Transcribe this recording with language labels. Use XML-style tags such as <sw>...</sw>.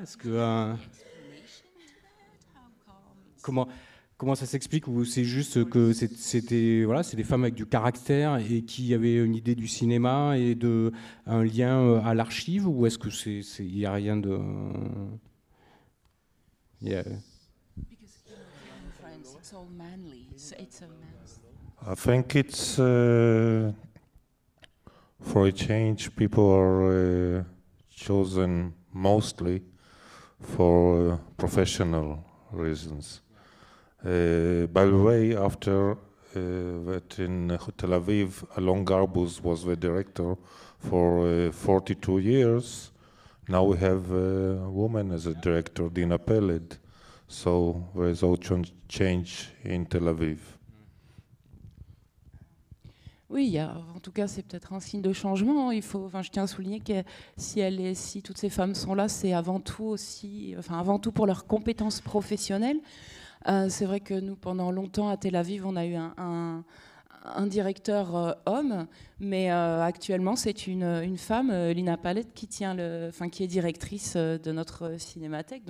<fr>Est-ce que Comment ça s'explique, ou c'est juste que c'était c'est des femmes avec du caractère et qui avaient une idée du cinéma et un lien à l'archive, ou est-ce que il y a rien de</fr> <en>Because in France, it's all manly. It's a man's. I think it's for a change. People are chosen mostly for professional reasons. By the way, after that in Tel Aviv, Alon Garbuz was the director for 42 years. Now we have a woman as a director, Dina Peled. So there is also change in Tel Aviv.</en> <fr>Oui, en tout cas, c'est peut-être un signe de changement. Je tiens à souligner que si toutes ces femmes sont là, c'est avant tout pour leurs compétences professionnelles. C'est vrai que nous, pendant longtemps à Tel Aviv, on a eu un directeur homme, mais actuellement, c'est une femme, Lina Palette, qui est directrice de notre cinémathèque.</fr>